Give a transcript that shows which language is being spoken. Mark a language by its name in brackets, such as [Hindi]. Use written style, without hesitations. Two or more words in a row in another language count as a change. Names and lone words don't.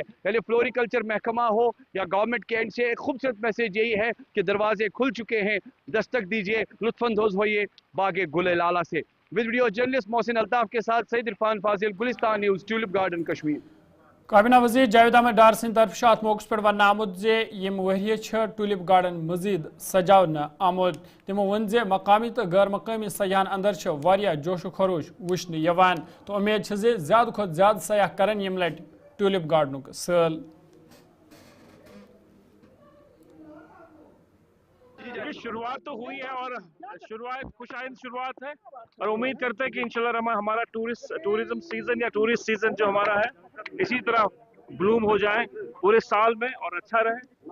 [Urdu] پہلے فلوریکلچر محکمہ ہو یا گورنمنٹ کے اینڈ سے ایک خوبصورت میسیج یہی ہے کہ دروازے کھل چکے ہیں, دستک دیجئے, لطف اندوز ہوئیے باغ گل لالہ سے. [English] video journalist [Urdu] محسن الطاف کے ساتھ سعید عرفان فاضل, گلستان نیوز, ٹیولپ گارڈن کشمیر. [Kashmiri] کابینہ وزیر جاوید احمد ڈار سند طرف ات موقع پہ ون آمد یم ورہ ٹولپ گارڈن مزید سجاونہ آمد. تمو ون مقامی تو غیر مقامی سیاحن اندر واریاہ جوش و خروش وچھنہ یوان تو امید زیادہ کھت زیادہ سیاح کرن یم لٹ ٹولپ گارڈنک سل. [Urdu] شروعات تو ہوئی ہے اور شروعات خوش آئند شروعات ہے اور امید کرتے ہیں کہ انشاءاللہ ہمارا [English] tourism season [Urdu] یا [English] tourist season [Urdu] جو ہمارا ہے اسی طرح بلوم ہو جائے پورے سال میں اور اچھا رہے.